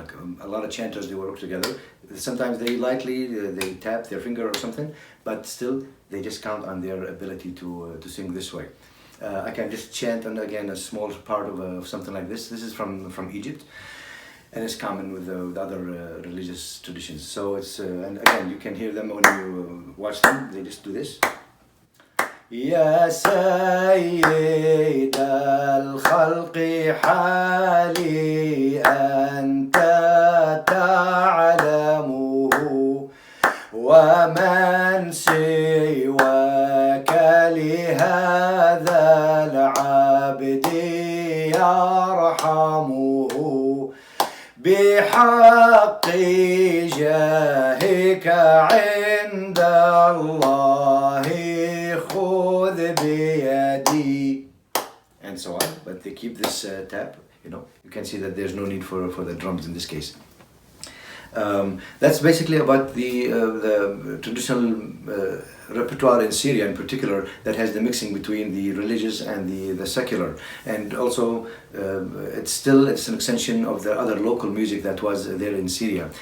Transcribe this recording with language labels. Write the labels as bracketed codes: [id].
[en] Like a lot of chanters, they work together. Sometimes they they tap their finger or something, but still they just count on their ability to sing this way. I can just chant, and again, a small part of something like this. This is from Egypt. And it's common with other religious traditions. So it's, and again, you can hear them when you watch them. They just do this. [ar] يا سيد الخلق حالي أنت تعلمه ومن سواك لهذا العبد يرحمه بحق جاهك عند الله خذ بيدي, [en] and so on. But they keep this tap, you can see that there's no need for the drums in this case. That's basically about the traditional repertoire in Syria in particular, that has the mixing between the religious and the secular. And also it's an extension of the other local music that was there in Syria.